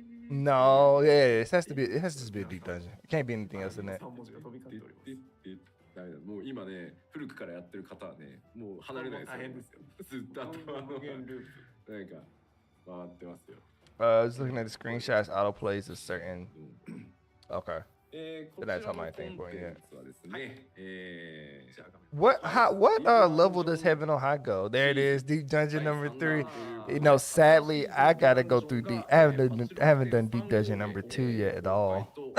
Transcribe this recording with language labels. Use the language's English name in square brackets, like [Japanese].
[English] No, yeah, it has to be. It has to just be a deep dungeon. It can't be anything else in that. [Japanese] 3文字が飛び交っております。ダメだ。もう今ね、古くからやってる方はね、もう離れないですよ。大変ですよ。ずっと頭の無限ループ。なんか回ってますよ。 [English] Just looking at the screenshots, auto plays a certain. Okay. [Japanese] こちらのコンテンツはですね、 [English] What level does Heaven on High go? There it is, Deep Dungeon number 3. You know, sadly, I gotta go through deep. I haven't done Deep Dungeon number 2 yet at all.